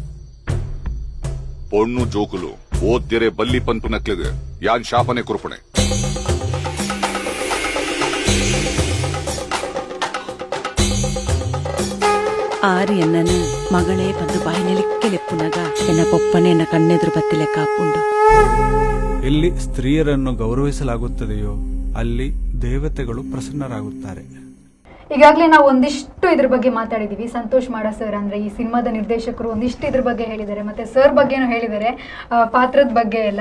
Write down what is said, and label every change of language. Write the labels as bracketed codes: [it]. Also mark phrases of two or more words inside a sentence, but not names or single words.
[tcy] ಪೊಣ್ಣು ಜೋಕುಲು ಓದ್ದಿರೆ ಬಲ್ಲಿ ಪನ್ಪು ನಕ್ಲಿಗೆ ಯಾನ್ ಶಾಪನೆ ಕುರುಪಣೆ. ಆರು ಎನ್ನನು ಮಗಳೇ ಬಂದು ಬಾಯಿನೆಲಿಕ್ಕೆ ಲೆಪ್ಪುನಗ ಎನ್ನ ಪೊಪ್ಪನೆ ಎನ್ನ ಕಣ್ಣೆದುರು ಬತ್ತಿಲೆ ಕಾಪುಂಡು. [kn] ಎಲ್ಲಿ ಸ್ತ್ರೀಯರನ್ನು ಗೌರವಿಸಲಾಗುತ್ತದೆಯೋ ಅಲ್ಲಿ ದೇವತೆಗಳು ಪ್ರಸನ್ನರಾಗುತ್ತಾರೆ. ಈಗಾಗಲೇ ನಾವು ಒಂದಿಷ್ಟು ಇದ್ರ ಬಗ್ಗೆ ಮಾತಾಡಿದೀವಿ. ಸಂತೋಷ್ ಮಾಡ ಸರ್ ಅಂದ್ರೆ ಈ ಸಿನಿಮಾದ ನಿರ್ದೇಶಕರು ಒಂದಿಷ್ಟು ಇದ್ರ ಬಗ್ಗೆ ಹೇಳಿದ್ದಾರೆ, ಮತ್ತೆ ಸರ್ ಬಗ್ಗೆನೂ ಹೇಳಿದ್ದಾರೆ, ಪಾತ್ರದ ಬಗ್ಗೆ ಎಲ್ಲ.